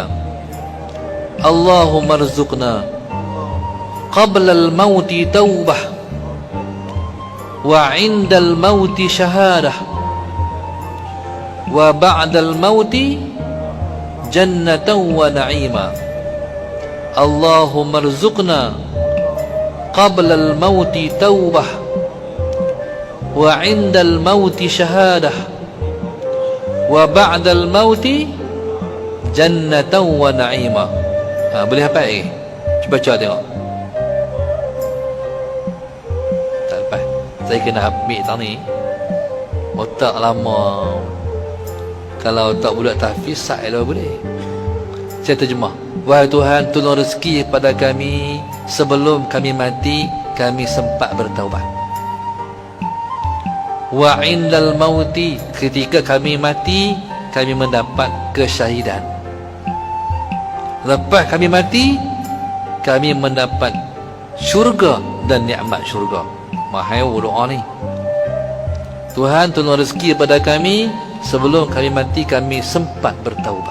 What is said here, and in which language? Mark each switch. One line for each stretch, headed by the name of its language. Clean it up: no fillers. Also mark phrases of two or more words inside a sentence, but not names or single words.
Arabic: اللهم ارزقنا قبل الموت توبة وعند الموت شهادة وبعد الموت جنة ونعيما. اللهم ارزقنا قبل الموت توبة وعند الموت شهادة وبعد الموت جنة ونعيما.
Malay: Boleh hafal lagi? Cuba baca tengok. Tak lepas. Saya kena ambil tang ni. Otak lama. Kalau otak budak tahfiz sat lah boleh. Saya terjemah. Wahai Tuhan, tolong rezeki kepada kami sebelum kami mati, kami sempat bertaubat.
Arabic: وعند الموت,
Malay: ketika kami mati, kami mendapat kesyahidan. Lepas kami mati, kami mendapat syurga dan nikmat syurga. Mahal doa ni. Tuhan, tolong rezeki kepada kami sebelum kami mati, kami sempat bertaubat.